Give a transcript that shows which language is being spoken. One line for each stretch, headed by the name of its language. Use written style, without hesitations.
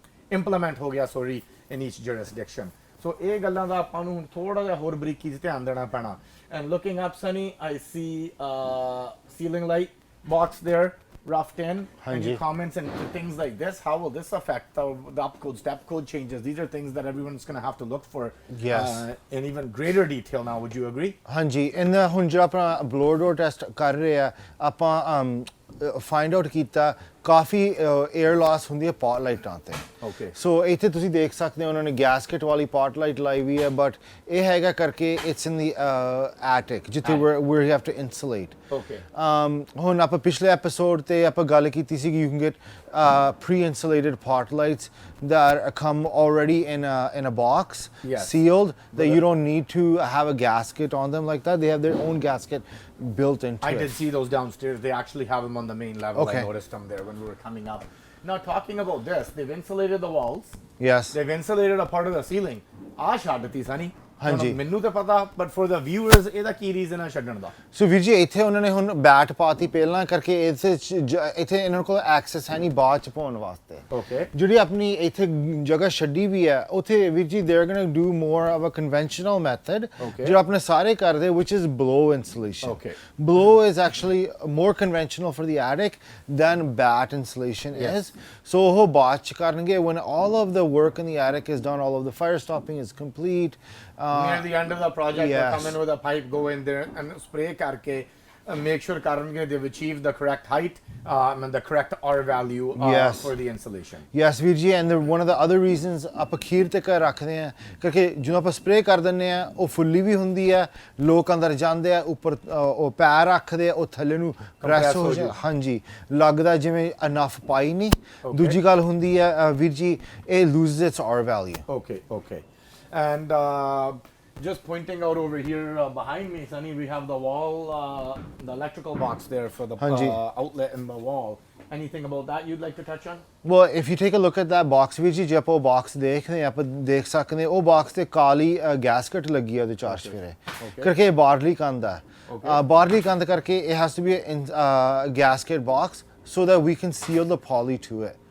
Punjabi: Implement ਹੋ ਗਿਆ sorry
English: in each jurisdiction
Punjabi: ਸੋ ਇਹ ਗੱਲਾਂ ਦਾ ਆਪਾਂ ਨੂੰ ਥੋੜਾ ਜਿਹਾ ਹੋਰ ਬਰੀਕੀ 'ਚ ਧਿਆਨ ਦੇਣਾ ਪੈਣਾ
English: and looking up Sunny I see a ceiling light box there roughed in and
Punjabi: Hanji.
English: your comments and things like this, how will this affect the up code, step code changes? These are things that everyone's going to have to look for in even greater detail now. Would you agree?
Punjabi: ਹਾਂਜੀ ਇਹਨਾਂ ਹੁਣ ਜਿਹੜਾ ਆਪਣਾ blower ਡੋਰ test ਕਰ ਰਹੇ ਆ ਆਪਾਂ find out ਕੀਤਾ ਕਾਫੀ 에ਅਰ ਲਾਸ ਹੁੰਦੀ ਹੈ ਪੌਟ ਲਾਈਟਾਂ ਤੇ
English: Okay.
Punjabi: ਸੋ ਇੱਥੇ ਤੁਸੀਂ ਦੇਖ ਸਕਦੇ ਹੋ ਉਹਨਾਂ ਨੇ ਗੈਸਕਟ ਵਾਲੀ ਪੌਟ ਲਾਈਟ ਲਾਈ ਵੀ ਹੈ ਬਟ ਇਹ ਹੈਗਾ ਕਰਕੇ
English: it's in the attic
Punjabi: ਜਿੱਥੇ
English: Where you have to insulate Okay.
Punjabi: ਹੁਣ ਆਪਾਂ ਪਿਛਲੇ ਐਪੀਸੋਡ ਤੇ ਆਪਾਂ ਗੱਲ ਕੀਤੀ ਸੀ ਕਿ
English: You can get pre-insulated pot lights that come already in a box, Yes. sealed, that you don't need to have a gasket on them like that. They have their own gasket built into I it. did see those downstairs. They actually have them on the main level. Okay. I noticed them there when we were coming up. Now, talking about this, they've insulated the walls. Yes. They've insulated a part of the ceiling.
Punjabi: Shadati Sunny. ਹਾਂਜੀ। ਮੈਨੂੰ ਤਾਂ ਪਤਾ
English: but for the viewers
Punjabi: ਇਹਦਾ ਕੀ reason ਹੈ ਛੱਡਣ ਦਾ? ਸੋ ਵੀਰ ਜੀ ਇੱਥੇ ਉਹਨਾਂ ਨੇ ਹੁਣ ਬੈਟ ਪਾਤੀ ਪਹਿਲਾਂ ਕਰਕੇ ਇੱਥੇ ਇਹਨਾਂ ਕੋਲ ਐਕਸੈਸ ਹੈ ਨਹੀਂ ਬਾਅਦ ਚ ਪਾਉਣ ਵਾਸਤੇ
English: Okay.
Punjabi: ਜਿਹੜੀ ਆਪਣੀ ਇੱਥੇ ਜਗ੍ਹਾ ਛੱਡੀ ਵੀ ਹੈ ਉੱਥੇ ਵੀਰ ਜੀ
English: they are going to do more of a conventional method Okay.
Punjabi: ਜਿਹੜਾ ਆਪਣੇ ਸਾਰੇ ਕਰਦੇ
English: which is blow insulation. Okay. Blow is actually more conventional for the attic than bat insulation Yes. is. So
Punjabi: ਉਹ ਬਾਅਦ ਚ ਕਰਨਗੇ
English: when all of the work in the attic is done, all of the fire stopping is complete. Near the end of the project, Yes. they come in with a pipe, go in there and spray karke, make sure karnge they've achieved the correct height and the correct R value Yes. for the insulation.
Punjabi: Yes ਵੀਰ ਜੀ and
English: one of the other reasons
Punjabi: ਆਪਾਂ ਖੀਰ ਤੇ ਕਰ ਰੱਖਦੇ ਆ ਕਿਉਂਕਿ ਜਦੋਂ ਆਪਾਂ spray ਕਰ ਦਿੰਦੇ ਆ ਉਹ ਫੁੱਲੀ ਵੀ ਹੁੰਦੀ ਆ ਲੋਕ ਅੰਦਰ ਜਾਂਦੇ ਆ ਉੱਪਰ ਉਹ ਪੈਰ ਰੱਖਦੇ ਆ ਉਹ ਥੱਲੇ ਨੂੰ ਪ੍ਰੈਸ ਹੋ ਜਾ ਹਾਂਜੀ ਲੱਗਦਾ ਜਿਵੇਂ ਅਨਫ ਪਾਈ ਨਹੀਂ ਦੂਜੀ ਗੱਲ ਹੁੰਦੀ ਆ ਵੀਰ ਜੀ ਇਹ
English: loses its R value. Okay, okay. And just pointing out over here behind me, Sunny, we have the wall, the electrical box there for the Hanji. outlet in the wall. Anything about that you'd like to touch on? Well, if you take a look at that box
Punjabi: ਵੀਰ ਜੀ ਜੇ ਆਪਾਂ ਉਹ box ਦੇਖਦੇ ਆ ਆਪਾਂ ਦੇਖ ਸਕਦੇ ਉਹ ਬਾਕਸ ਤੇ ਕਾਲੀ ਗੈਸਕਟ ਲੱਗੀ ਆ ਉਹਦੇ ਚਾਰ ਚਫੇਰੇ ਕਰਕੇ ਬਾਹਰਲੀ ਕੰਧ ਆ ਬਾਹਰਲੀ ਕੰਧ ਕਰਕੇ
English: it has to be a gasket box so that we can seal the poly to it.